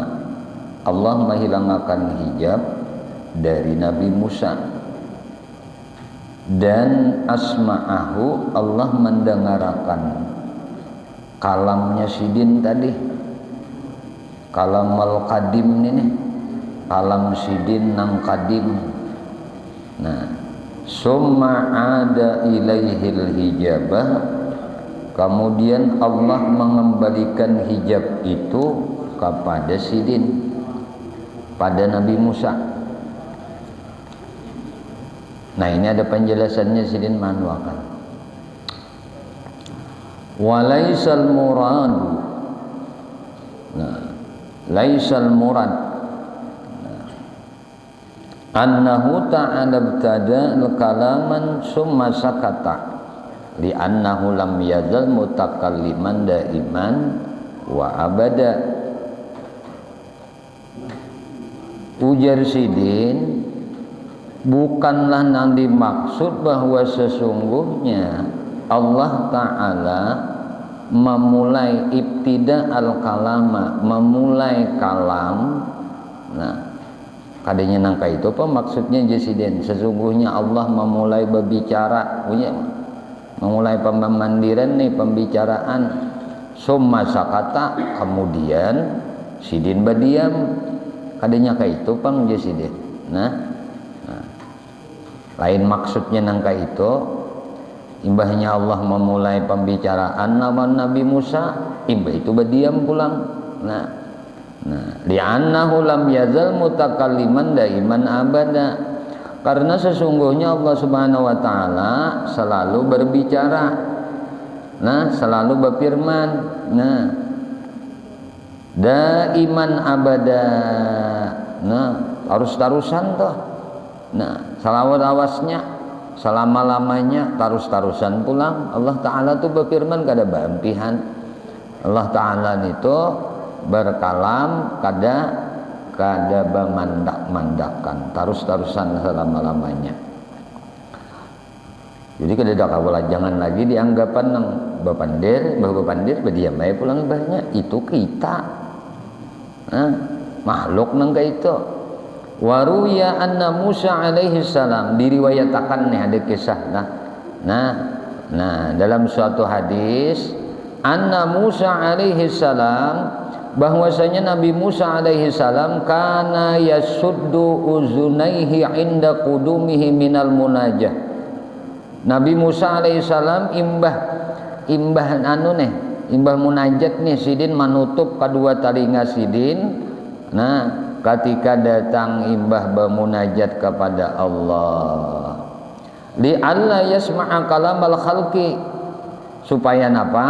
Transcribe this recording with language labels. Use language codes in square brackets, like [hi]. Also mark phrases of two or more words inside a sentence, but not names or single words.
[bjn] Allah menghilangakan hijab dari Nabi Musa dan asma'ahu, Allah mendengarkan kalamnya sidin tadi, [ar] الكلام القديم [bjn] ini, kalam sidin nang qadim. Nah, [ar] ثم أعاد إليه الحجاب, [bjn] kemudian Allah mengembalikan hijab itu kepada sidin, pada Nabi Musa. Nah, ini ada penjelasannya sidin manuakan. [ar] وليس المراد. [bjn] Nah, [ar] ليس المراد. أنه تعالى ابتدأ كلاما ثم سكت. لأنه لم يزل متكلما دائما وأبدا. [bjn] Ujar sidin, bukanlah yang dimaksud bahwa sesungguhnya [ar] الله تعالى [bjn] memulai [ar] ابتداء الكلام, [bjn] memulai kalam. Nah, kadanya nangka itu apa maksudnya jasiden? Sesungguhnya Allah memulai berbicara, punya memulai pemandiran nih, pembicaraan. [ar] ثم سكت, [bjn] kemudian sidin berdiam. Kadanya kayak itu pang sidin. Nah, lain maksudnya nangka itu, imbahnya Allah memulai pembicaraan nama Nabi Musa, imbah itu berdiam pulang. Nah, [ar] لأنه لم يزل متكلما دائما أبدا. [bjn] Karena sesungguhnya [ar] الله سبحانه وتعالى [bjn] selalu berbicara. Nah, selalu berfirman. Nah, [ar] دائما أبدا. [bjn] Nah, terus-terusan toh. Nah, salawat-awasnya selama-lamanya, terus-terusan pulang. [ar] الله تعالى [bjn] tuh berfirman kada bampihan. [ar] الله تعالى [bjn] itu berkalam kada mandak-mandakan, terus-terusan selama-lamanya. Jadi kada ada kawalah, jangan lagi dianggapan nang bapandir berdiam aja pulang ibahnya. Itu kita, makhluk nang kayak itu. [ar] وروي أن موسى عليه السلام, [bjn] diriwayatakan nih ada kisah. Nah, dalam suatu hadis, [ar] أن موسى عليه السلام, [bjn] bahwasanya Nabi Musa [ar] عليه السلام كان يسد أذنيه عند قدومه من المناجاة. [bjn] Nabi Musa [ar] عليه السلام [bjn] imbah munajat nih sidin menutup kedua telinga sidin. Nah, ketika datang imbah bermunajat kepada Allah, [ar] لئلا يسمع كلام الخلق, [bjn] supaya apa?